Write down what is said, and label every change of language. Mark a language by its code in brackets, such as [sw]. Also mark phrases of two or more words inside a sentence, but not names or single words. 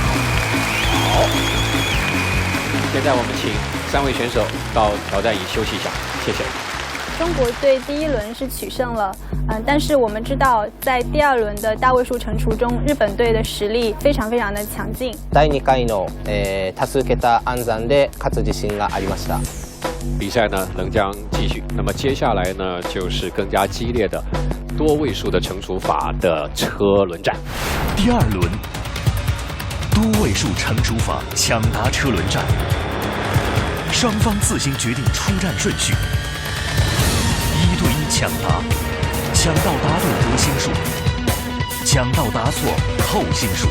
[zh] 好。现在我们请3位选手到挑战椅休息一下，谢谢。中国队第1轮是取胜了，但是我们知道，在第2轮的大位数乘除中，日本队的实力非常的强劲。 [ja] 第2回の、多数桁暗算で勝つ自信がありました。 [zh] 比赛呢仍将继续，那么接下来呢就是更加激烈的多位数的乘除法的车轮战。第2轮。多位数乘除法抢答车轮战，双方自行决定出战顺序。1对1抢答，抢到答对得星数，抢到答错扣星数。